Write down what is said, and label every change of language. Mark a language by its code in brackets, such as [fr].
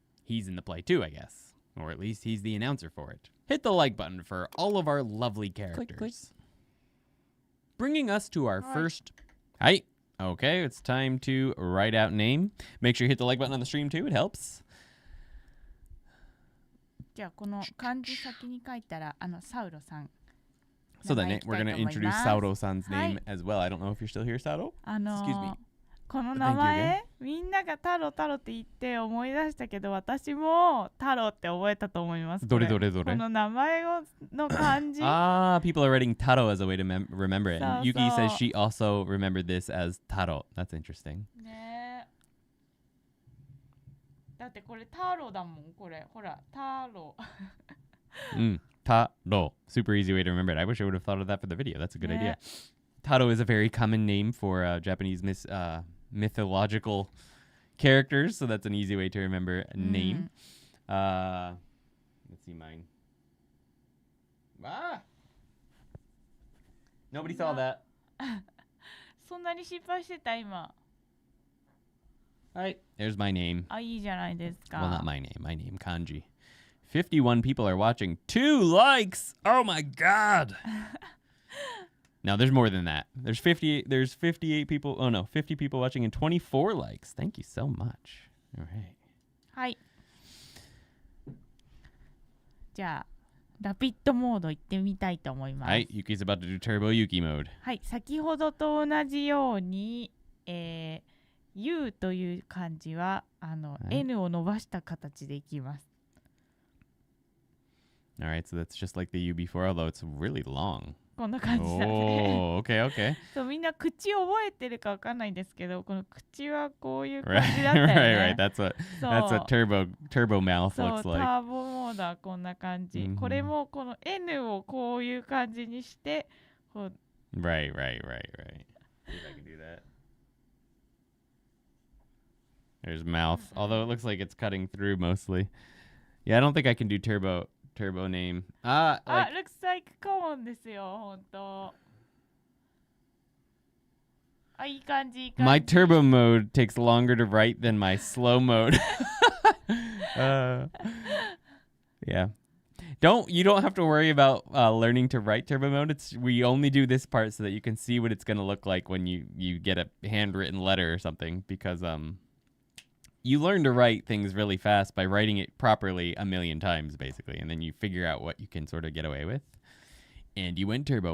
[en] He's in the play too, I guess. Or at least he's the announcer for it. Hit the like button for all of our lovely characters. Click. Bringing us to our first... Hi. Okay, it's time to write out name. Make sure you hit the like button on the stream too. It helps. [ja] じゃあこの漢字先に書いたらサウロさん。 [en] So then we're going to introduce Sauro-san's name as well. I don't know if you're still here, Sauro. Excuse me. [ja] この名前みんなが太郎って言って思い出したけど私も太郎って覚えたと思います。どれこの名前の漢字 [en] people are writing Taro as a way to remember it. And Yuki says she also remembered this as Taro. That's interesting. [ja] ねだってこれ太郎だもんこれほら太郎 [en] Taro. Super easy way to remember it. I wish I would have thought of that for the video. That's a good idea. Taro is a very common name for Japanese mythological characters, so that's an easy way to remember a name. Let's see mine. Nobody saw that. [ja] そんなに失敗してた今。 [en] Alright, there's my name. [ja] いいじゃないですか。 [en] Well, not my name. My name, Kanji. 51 people are watching. 2 likes! Oh my god! No, there's more than that. There's 58 people. Oh no, 50 people watching and 24 likes. Thank you so much. All right. [ja] はい。じゃあ、ラピッドモード行ってみたいと思います。 [en] はい、Yuki's about to do Turbo Yuki mode. [ja] はい、先ほどと同じように、U という漢字はN を伸ばした形でいきます。 [en] All right, so that's just like the U before, although it's really long. [ja] こんな感じだね。 [en] Oh, okay. [ja] そうみんな口覚えてるかわかんないんですけど、この口はこういう感じだったよね。 [en] right. That's what turbo mouth [ja] そう [en] looks like. [ja] ターボモードはこんな感じ。これもこの N をこういう感じにして、こう [en] Right. See if I can do that. There's mouth, although it looks like it's cutting through mostly. Yeah, I don't think I can do turbo name. looks like [ja] コーンですよ、ほんと。いい感じ。 [en] My turbo mode takes longer to write than my slow mode. Yeah. You don't have to worry about learning to write turbo mode. We only do this part so that you can see what it's going to look like when you get a handwritten letter or something, because you learn to write things really fast by writing it properly a million times, basically, and then you figure out what you can sort of get away with. And you went turbo.